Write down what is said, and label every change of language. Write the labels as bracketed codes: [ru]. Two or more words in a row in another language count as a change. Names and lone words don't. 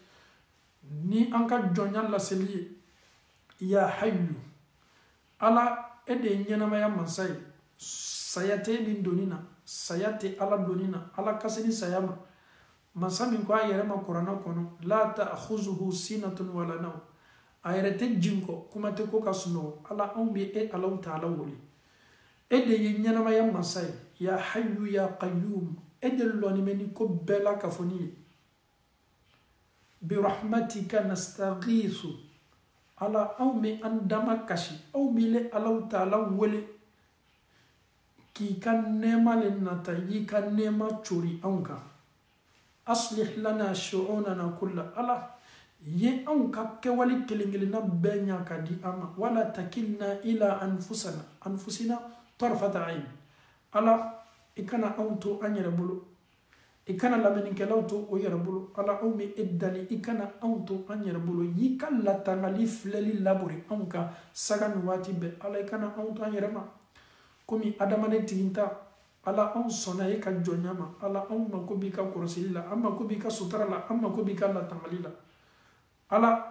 [bm] ni an ka jɔnya laseli ye [ar] يا حي [bm] ala e de ye ɲɛnamaya mansa ye saya tɛ nin doni na saya tɛ ala doni na ala ka se ni saya ma mansa min ko a yɛrɛ ma kuranna kɔnɔ la [ar] تأخذه سنة ولا نو [bm] a yɛrɛ tɛ jin kɔ kuma tɛ ko ka sunɔgɔ ala anw bɛ e alaw taala wele e de ye ɲɛnamaya mansa ye [ar] يا حي يا قيوم [bm] e de lɔni bɛ ni ko bɛɛ la ka fɔ ni ye [ar] برحمتك نستغيث [bm] ala anw bɛ an dama kasi aw bɛ alaw taala wele k'i ka nɛɛma le nata y'i ka nɛɛma cori anw kan [ar] أصلح لنا شؤوننا كل [bm] ala ye anw ka kɛwale kelen-kelenna bɛɛ ɲa ka di an ma [ar] ولا تكلنا إلى أنفسنا طرفة عين [bm] ala i kana anw to an yɛrɛ bolo i kana lamɛnnikɛlaw to o yɛrɛ bolo ala anw bɛ e dali i kana anw to an yɛrɛ bolo y'i ka latangali filɛli labori anw ka saga ni waati bɛɛ ala i kana anw to an yɛrɛ ma komi adamaden tiginta ala anw sɔnna e ka jɔnya ma ala anw mako b'i ka kɔrɔsili la an mako b'i ka sutura la an mako b'i ka latangali la ala